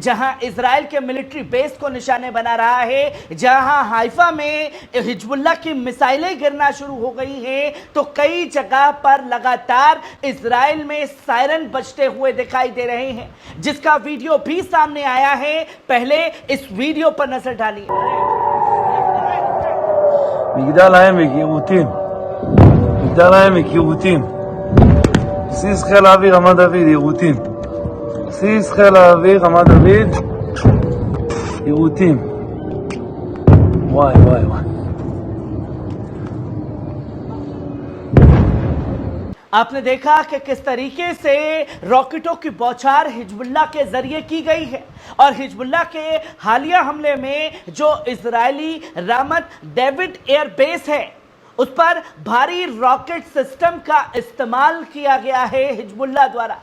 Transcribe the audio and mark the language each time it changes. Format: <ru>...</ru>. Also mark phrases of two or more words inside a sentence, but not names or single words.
<hi>जहां इजराइल के</hi> <en>military base</en> <hi>को निशाने बना रहा है, जहां हाइफा में हिजबुल्लाह की मिसाइलें गिरना शुरू हो गई हैं, तो कई जगह पर लगातार इजराइल में सायरन बजते हुए दिखाई दे रहे हैं, जिसका वीडियो भी सामने आया है। पहले इस वीडियो पर नजर डालिए।</hi> <he>מגדל העמק, יירוטים. מגדל העמק, יירוטים. בסיס חיל האוויר, רמת דוד, יירוטים. בסיס חיל האוויר, רמת דוד, יירוטים. וואי וואי וואי.</he> <hi>आपने देखा कि किस तरीके से रॉकेटों की बौछार हिजबुल्लाह के जरिए की गई है, और हिजबुल्लाह के हालिया हमले में जो इजरायली रामत डेविड एयरबेस है, उस पर भारी</hi> <en>rocket system</en> <hi>का इस्तेमाल किया गया है हिजबुल्लाह द्वारा।</hi>